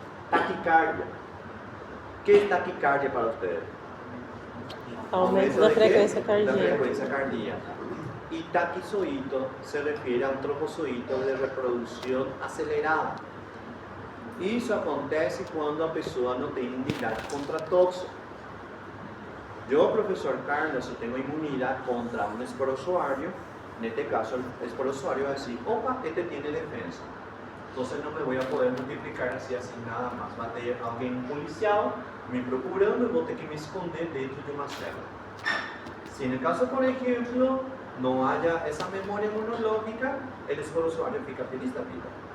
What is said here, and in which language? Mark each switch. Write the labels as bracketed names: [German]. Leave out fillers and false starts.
[Spanish] Taquicardia. ¿Qué es taquicardia para ustedes? [Portuguese] Aumento da frequência [Spanish] La [Portuguese] cardíaca. [Spanish] frecuencia cardíaca. Y taquizoído se refiere a un tropozoito de reproducción acelerada. [Portuguese] Isso acontece quando a pessoa não tem imunidade contra toxo. Eu, professor Carlos, eu tenho imunidade contra um esporozoário. Neste caso, el esporozoário vai dizer: opa, este tem defesa. [Spanish] Entonces no me voy a poder multiplicar así nada más. Va a tener alguien policial [Portuguese] me procurando [Spanish] y voy a tener que me esconder dentro de una célula. Si en el caso, por ejemplo, no haya esa memoria inmunológica, el esporozoario [Portuguese] fica feliz de vida.